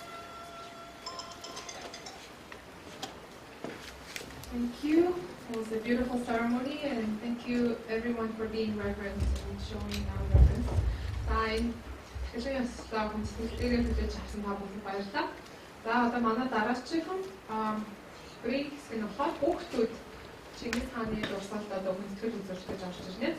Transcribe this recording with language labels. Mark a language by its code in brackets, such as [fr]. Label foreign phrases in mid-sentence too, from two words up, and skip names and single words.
[en] Thank you. It was a beautiful ceremony, and thank you everyone for being reverent and showing our reverence. [mn] За энэ хэвшээ сэтгэлээр хэлж авсан та бүхэнд баярлалаа. За одоо манай дараагийн брейк хэсэг нь болохоор хүүхдүүд Чингис хааны дурсгалд одоо хүндэтгэл үзүүлж гэж орж ирнэ.